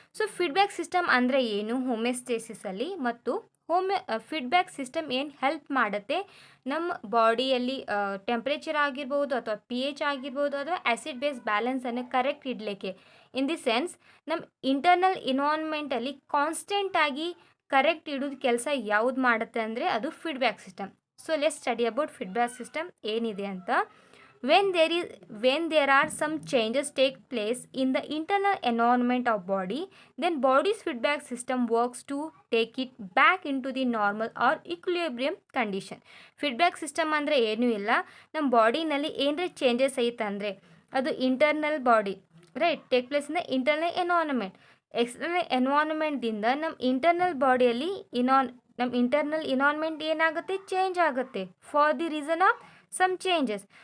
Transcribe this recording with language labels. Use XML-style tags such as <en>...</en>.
<kn>So feedback system ಅಂದರೆ ಏನು ಹೋಮಿಯೋಸ್ಟೇಸಿಸಲ್ಲಿ, ಮತ್ತು ಫೀಡ್ಬ್ಯಾಕ್ ಸಿಸ್ಟಮ್ ಏನು ಹೆಲ್ಪ್ ಮಾಡುತ್ತೆ ನಮ್ಮ ಬಾಡಿಯಲ್ಲಿ ಟೆಂಪ್ರೇಚರ್ ಆಗಿರ್ಬೋದು ಅಥವಾ pH ಆಗಿರ್ಬೋದು ಅಥವಾ ಆ್ಯಸಿಡ್ ಬೇಸ್ ಬ್ಯಾಲೆನ್ಸನ್ನು ಕರೆಕ್ಟ್ ಇಡಲಿಕ್ಕೆ.</kn> <en>in the sense</en> <kn>ನಮ್ಮ ಇಂಟರ್ನಲ್ ಇನ್ವಾನ್ಮೆಂಟಲ್ಲಿ ಕಾನ್ಸ್ಟೆಂಟಾಗಿ ಕರೆಕ್ಟ್ ಇಡೋದು ಕೆಲಸ ಯಾವ್ದು ಮಾಡುತ್ತೆ ಅಂದರೆ ಅದು feedback system.</kn> <en>so let's study about feedback system</en> <kn>ಏನಿದೆ ಅಂತ.</kn> <en>when there is when there are some changes take place in the internal environment of body, then body's feedback system works to take it back into the normal or equilibrium condition.</en> <kn>Feedback system ಅಂದರೆ ಏನೂ ಇಲ್ಲ, ನಮ್ಮ ಬಾಡಿನಲ್ಲಿ ಏನರೇ changes ಐತಂದರೆ ಅದು internal body</kn> <en>Right take place in the internal environment.</en> <kn>External ಎನ್ವಾರನ್ಮೆಂಟ್ದಿಂದ ನಮ್ಮ internal ಬಾಡಿಯಲ್ಲಿ ನಮ್ಮ internal environment ಏನಾಗುತ್ತೆ, ಚೇಂಜ್ ಆಗುತ್ತೆ</kn> <en>For the reason of some changes.</en>